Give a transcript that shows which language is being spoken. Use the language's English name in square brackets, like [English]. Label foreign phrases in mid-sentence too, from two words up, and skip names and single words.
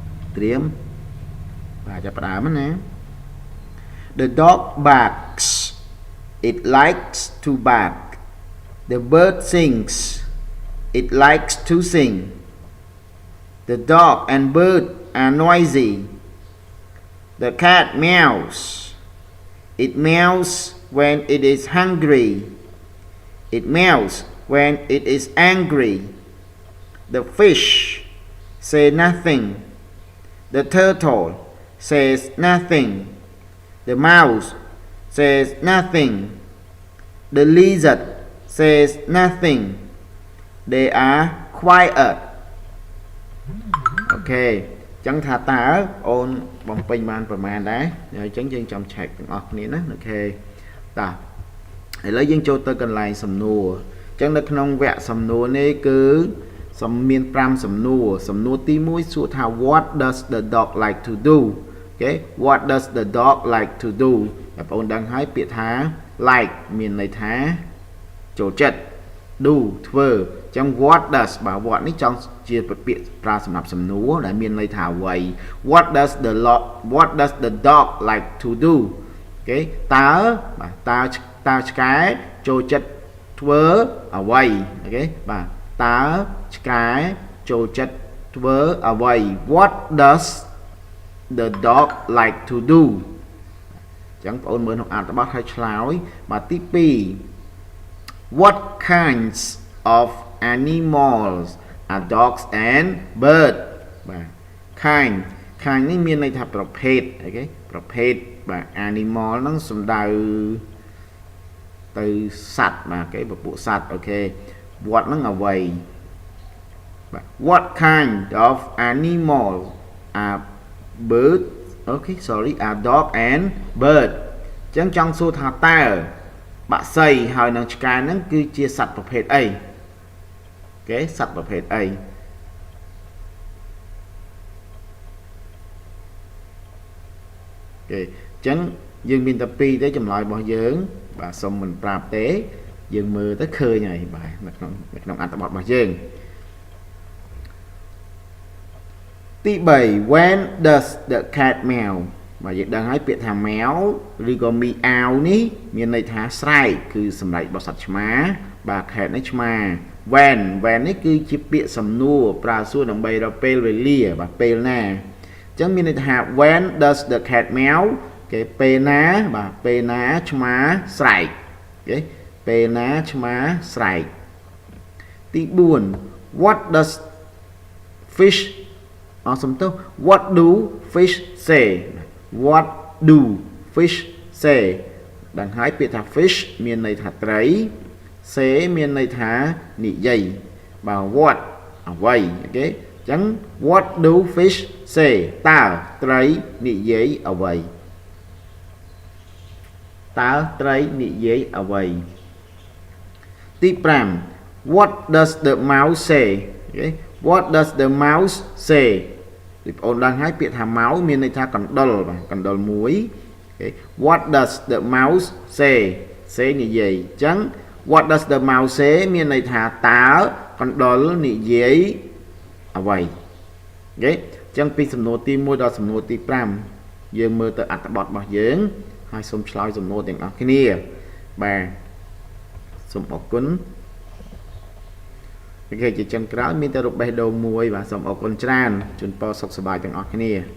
[Khmer] ត្រៀមបាទចាប់ផ្ដើមណា [English] The dog barks it likes to bark the bird sings it likes to sing the dog and bird are noisy the cat meows it meows when it is hungry it meows when it is angry the fish say nothing the turtle says nothing the mouse says nothing the lizard says nothing they are quiet [Khmer] អូខេចឹងថាតើអូនបំពេញបានប្រមាណដែរអញ្ចឹងយើងចាំឆែកទាំងអស់គ្នាណាអូខេតោះឥឡូវ យើងចូលទៅកន្លែងសំណួរអញ្ចឹងនៅក្នុងវគ្គសំណួរនេះគឺមាន5សំណួរសំណួរទី1សួរថា [English] what does the dog like to do [Khmer] អូខេ [English] what does the dog like to do [Khmer] បងប្អូនដឹងហើយពាក្យថា like មានន័យថាចូលចិត្ត do ធ្វើអញ្ចឹង [English] what does [Khmer] បាទ what នេះចង់ជាពាក្យប្រើសម្រាប់សំណួរដែលមានន័យថាអ្វី [English] what does the dog like to do [Khmer] អូខេតើបាទតើឆ្កែចូលចិត្តធ្វើអ្វីអូខេបាទតើឆ្កែចូលចិត្តធ្វើអ្វី [English] what does the dog like to do [Khmer] អញ្ចឹងបងប្អូនមើលក្នុងអត្ថបទហើយឆ្លើយបាទទី [English] 2 what kinds of animals are dogs and birds បាទ kind នេះ [Khmer] មានន័យថាប្រភេទ អូខេប្រភេទបាទ animal ហ្នឹងសំដៅទៅសត្វបាទគេពពួកសត្វអូខេ what ហ្នឹងអ្វីបាទ [English] what kind of animal are bird [Khmer] អូខេ [English] sorry are dog and bird [Khmer] អញ្ចឹងចង់សួរថាតើបក្សីហើយនឹងឆ្កែហ្នឹងគឺជាសត្វប្រភេទអីអូខេសត្វប្រភេទអី អូខេអញ្ចឹងយើងមានតែ2ទេចម្លើយរបស់យើងបាទសុំមិនប្រាប់ទេយើងមើលទៅឃើញហើយបាទនៅក្នុងអត្ថបទរបស់យើង ទី3 [English] when does the cat meow [Khmer] បាទយើងដឹងហើយពាក្យថា meow ឬក៏ meow នេះមានន័យថាស្រែកគឺសម្លេងរបស់សត្វឆ្មាបាទ cat នេះឆ្មា when នេះ គឺជាពាក្យសំណួរប្រើសួរដើម្បីរកពេលវេលាបាទពេលណាអញ្ចឹងមានន័យថា [English] when does the cat meow [Khmer] គេពេលណាបាទពេលណាឆ្មាស្រែកអូខេពេលណា ឆ្មាស្រែកទី4 [English] what does fish [Khmer] សំទោស [English] what do fish say what do fish say [Khmer] ដឹងហើយពាក្យថា fish មានន័យថាត្រី say មានន័យថានិយាយបាទ what អ្វីអូខេអញ្ចឹង [English] what do fish say [Khmer] តើត្រីនិយាយអ្វី តើត្រីនិយាយអ្វីទី5 [English] what does the mouse say [Khmer] អូខេ [English] what does the mouse say [Khmer] បងប្អូនដឹងហើយ ពាក្យថា mouse មានន័យថាកណ្ដុរបាទកណ្ដុរមួយអូខេ [English] what does the mouse say [Khmer] say និយាយអញ្ចឹង [English] what does the mouse say [Khmer] មានន័យថាតើកណ្ដុរនិយាយអ្វីអូខេអញ្ចឹងពីសំណួរទី1ដល់សំណួរទី5យើងមើលទៅអត្ថបទរបស់យើងហើយសូមឆ្លើយសំណួរទាំងអស់គ្នាបាទសូមអរគុណអូខេជាចុងក្រោយមានតែរូបបេះដូងមួយបាទសូមអរគុណច្រើនជូនពរសុខសប្បាយទាំងអស់គ្នា